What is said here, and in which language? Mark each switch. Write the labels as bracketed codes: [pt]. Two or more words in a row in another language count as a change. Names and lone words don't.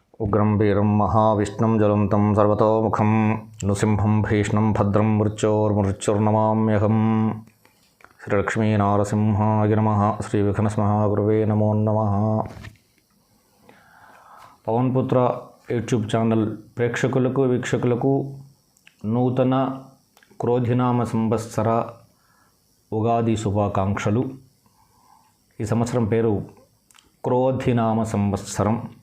[sa] उग्रं वीरं महाविष्णुं ज्वलन्तं सर्वतोमुखं नृसिंहं भीष्णं भद्रं मृत्योर्मृत्युर्नमाम्यहं। श्रीलक्ष्मीनारसिंहाय नमः। श्रीविघ्नस्महागुरवे नमो नमः। [te] పవన్ పుత్ర [en] YouTube channel [te] ప్రేక్షకులకు వీక్షకులకు నూతన క్రోధినామ సంవత్సర ఉగాది శుభాకాంక్షలు. ఈ సంవత్సరం పేరు క్రోధినామ సంవత్సరం.